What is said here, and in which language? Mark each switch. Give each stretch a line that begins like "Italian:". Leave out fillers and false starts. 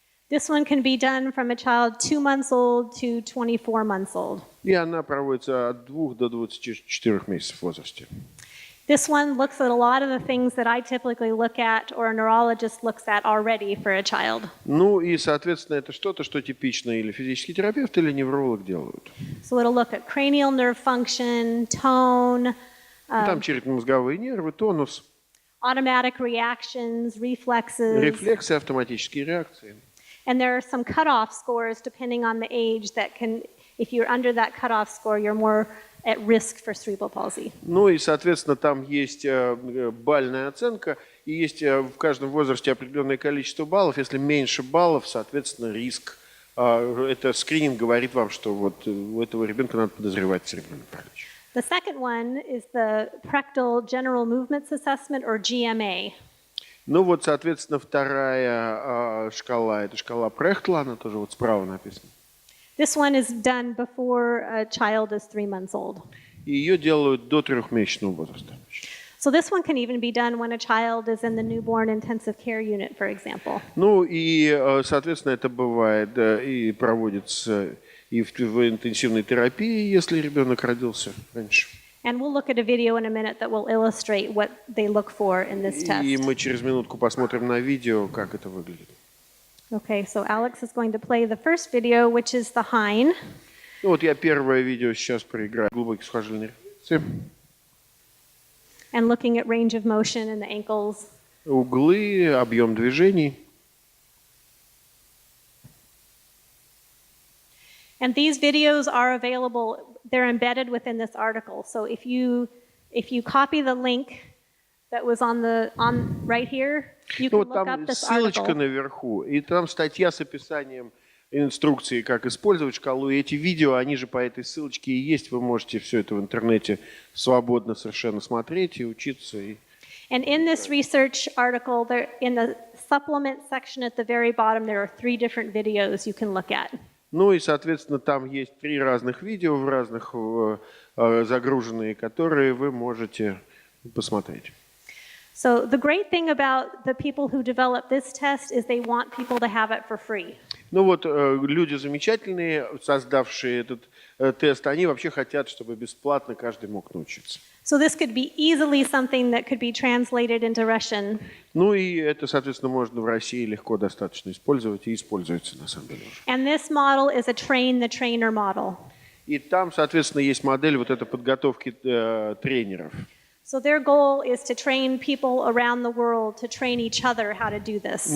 English: This one can be done from a child 2 months old to 24 months old.
Russian: И она проводится от 2 до 24 месяцев в возрасте.
English: This one looks at a lot of the things that I typically look at or a neurologist looks at already for a child.
Russian: Ну и, соответственно, это что-то, что типично или физический терапевт, или невролог делают.
English: So it'll look at cranial nerve function, tone,
Russian: Там черепно-мозговые нервы, тонус,
English: automatic reactions, reflexes.
Russian: рефлексы, автоматические реакции.
English: And there are some cutoff scores depending on the age that can, if you're under that cutoff score, you're more at risk for cerebral palsy.
Russian: Ну и, соответственно, там есть бальная оценка, и есть в каждом возрасте определенное количество баллов. Если меньше баллов, соответственно, риск. Это скрининг говорит вам, что вот у этого ребенка надо подозревать церебральный паралич.
English: The second one is the Prechtel General Movements Assessment, or GMA.
Russian: Ну вот, соответственно, вторая шкала, это шкала Прехтла, она тоже вот справа написана.
English: This one is done before a child is 3 months old.
Russian: И ее делают до 3-месячного возраста.
English: So this one can even be done when a child is in the newborn intensive care unit, for example.
Russian: Ну и, соответственно, это бывает и проводится и в интенсивной терапии, если ребенок родился раньше.
English: And we'll look at a video in a minute that will illustrate what they look for in this test.
Russian: И мы через минутку посмотрим на видео, как это выглядит.
English: Okay, so Alex is going to play the first video, which is the HINE.
Russian: Ну вот я первое видео сейчас проиграю. Глубокие сухожильные рефлексы.
English: And looking at range of motion in the ankles.
Russian: Углы, объем движений.
English: And these videos are available, they're embedded within this article. So if you copy the link that was on right here, you can
Russian: Вот
English: look up
Russian: там
English: this
Russian: ссылочка
English: article.
Russian: наверху, и там статья с описанием инструкции, как использовать шкалу. И эти видео, они же по этой ссылочке и есть. Вы можете все это в интернете свободно совершенно смотреть и учиться.
English: And in this research article, in the supplement section at the very bottom, there are 3 different videos you can look at.
Russian: Ну и, соответственно, там есть 3 разных видео, в разных загруженные, которые вы можете посмотреть.
English: So the great thing about the people who develop this test is they want people to have it for free.
Russian: Ну вот люди замечательные, создавшие этот тест, они вообще хотят, чтобы бесплатно каждый мог научиться.
English: So this could be easily something that could be translated into Russian.
Russian: Ну и это, соответственно, можно в России легко достаточно использовать и используется на самом деле уже.
English: And this model is a train the trainer model.
Russian: И там, соответственно, есть модель вот этой подготовки тренеров.
English: So their goal is to train people around the world to train each other how to do this.